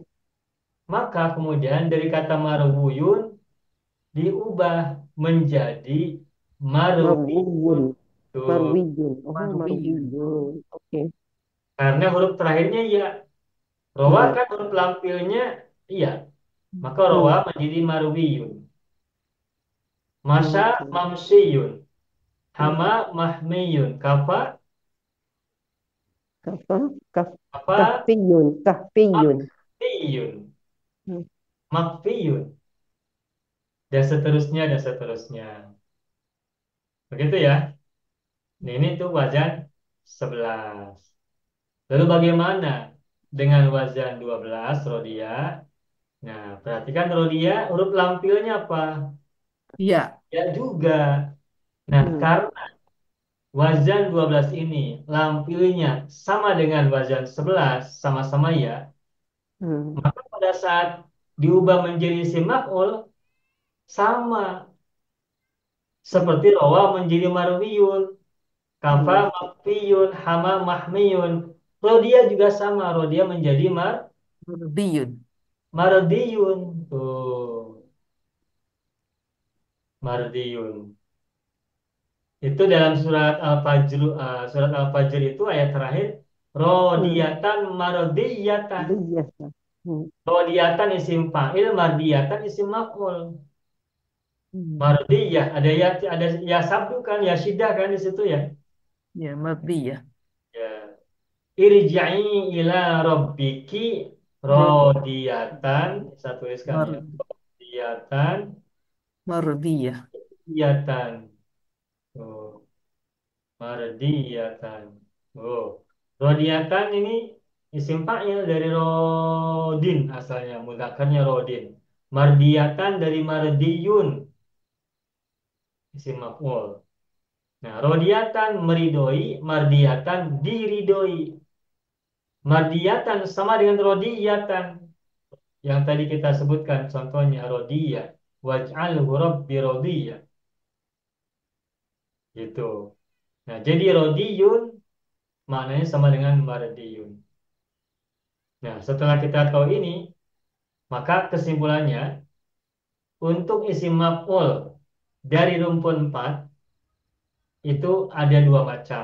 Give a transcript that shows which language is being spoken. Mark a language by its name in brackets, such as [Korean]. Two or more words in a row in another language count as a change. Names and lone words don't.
[Indonesian] Maka kemudian dari kata marwuyun diubah menjadi marwiyun. Marwiyun. Tuh. Marwiyun. Oh, Marwiyun. Marwiyun. Oke. Karena huruf terakhirnya ya. Rawa Iya. kan huruf lampilnya iya. Maka rawa Hmm. menjadi marwiyun. Masya Oke. mamsiyun. Hama Hmm. mahmiyun. Kafa Kafa. Kaf. apa Kahfiyun. Kahfiyun. makfiyun. Hmm. Makfiyun. Dan seterusnya dan seterusnya. Begitu ya. Nah, ini tuh wazan 11. Lalu bagaimana dengan wazan 12 rodia? Nah, perhatikan rodia huruf lampilnya apa? Ya. Ya juga. Nah, Hmm. karena wazan 12 ini lampilnya sama dengan wazan 11, sama-sama ya, Hmm. maka pada saat diubah menjadi [Arabic] اسم مفعول [Indonesian] sama seperti rawa menjadi marwiyun, kafa Hmm. makfiyun, hama mahmiyun. Rodia juga sama, rodia menjadi Biyun. mardiyun. Tuh, mardiyun. Itu dalam surat Al-Fajr itu ayat terakhir, Hmm. [Arabic] راضية مرضية. [Indonesian] Biasa. Hmm. Rodiyatan [Arabic] اسم فاعل, [Indonesian] mardiyatan [Arabic] اسم مفعول. [Indonesian] Hmm. Mardiyah ada ya sabdu kan, ya syiddah kan di situ ya. Ya, mardiyah. Ya. [Arabic] ارجعي إلى ربك [Indonesian] Rod, rodiyatan, saya tuliskan mar, ya. Rodiyatan, mardiyah. iyatan. Oh, mardiyatan. Oh, rodiyatan ini [Arabic] اسم فاعل [Indonesian] dari rodin asalnya, mudzakarnya rodin. Mardiyatan dari mardiyun, [Arabic] اسم مفعول. [Indonesian] Nah, rodiyatan meridoi, mardiyatan diridoi. Mardiyatan sama dengan rodiyatan. Yang tadi kita sebutkan contohnya rodiyah. [Arabic] واجعله رب رضيا. Gitu. [Indonesian] Nah, jadi rodiyun maknanya sama dengan mardiyun. Nah, setelah kita tahu ini, maka kesimpulannya untuk [Arabic] اسم مفعول [Indonesian] dari rumpun 4 itu ada dua macam.